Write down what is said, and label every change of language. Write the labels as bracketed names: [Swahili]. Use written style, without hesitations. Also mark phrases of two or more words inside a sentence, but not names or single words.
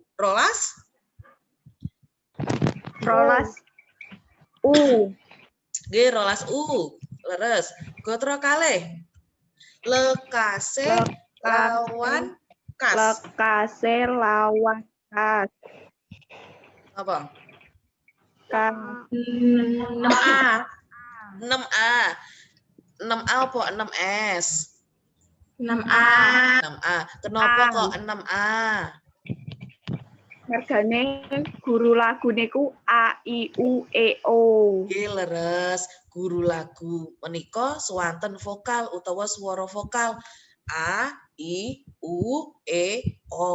[Javanese] Rolas Nggih, rolas leres. Gotra kalih. Lekase lawan kas. Apa? 6A. 6A. 6A apa 6S? 6A. 6A. Kenapa kok 6A? Mergane guru lagu niku A, I, U, E, O. Nggih, leres. Guru lagu menika swanten vokal utawa swara vokal A, I, U, E, O.